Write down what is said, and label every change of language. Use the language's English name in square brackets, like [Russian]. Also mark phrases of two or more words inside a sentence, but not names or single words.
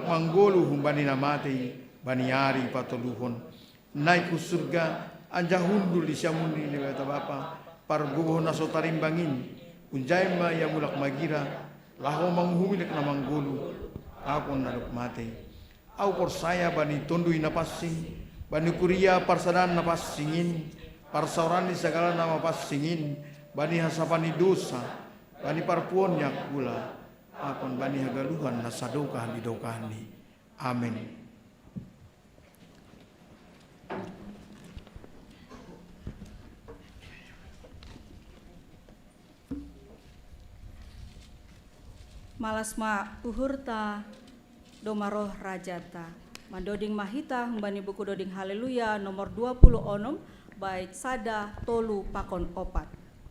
[Batak Simalungun] manggolu humbani na mati baniari patuluhon naik ku surga anjahundul di siamundi ni bata bapa pargubuh na sotarimbangin unjaima ya mulak magira laho manghumilik na manggolu akon nadok mati au persaya bani tondui na passing bani kuria parsadan na passingin parsauran di segala nama passingin bani hasapani dosa bani parpuon yak pula akon bani hagaluhan na sadokahan didokani. Amin. Malasma uhurta domaroh rajata mandoding mahita humbani buku doding haleluya nomor 20 onom bait sada tolu pakon opat.